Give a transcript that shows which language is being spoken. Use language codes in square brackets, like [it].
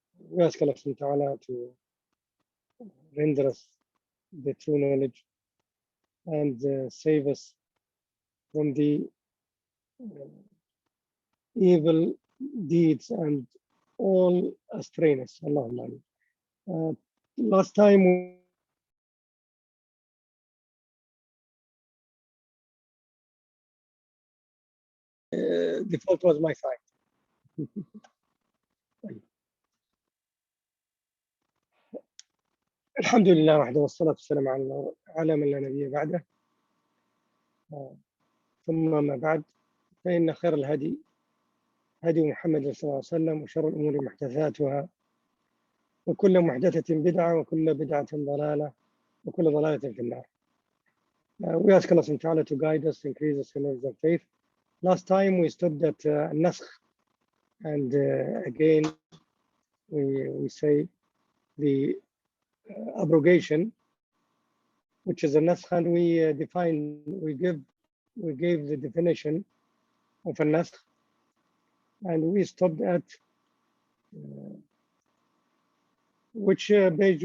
[en] We ask Allah [ar] subhanahu wa ta'ala [en] to render us the true knowledge and save us from the evil deeds and all astrayness. [ar] Allahumma. [en] Last time the fault was my side. [ar] الحمد لله وحده والصلاة والسلام على من لا نبي بعده ثم ما بعد فإن خير الهدي هدي محمد صلى الله عليه وسلم وشر الأمور محدثاتها وكل محدثة بدعة وكل بدعة ضلالة وكل ضلالة في النار. [en] We ask Allah [ar] subhanahu wa ta'ala [en] to guide us, increase us in knowledge and faith. Last time we stood at naskh, and again we say the abrogation, which is a naskh, and we gave the definition of a naskh, and we stopped at which page?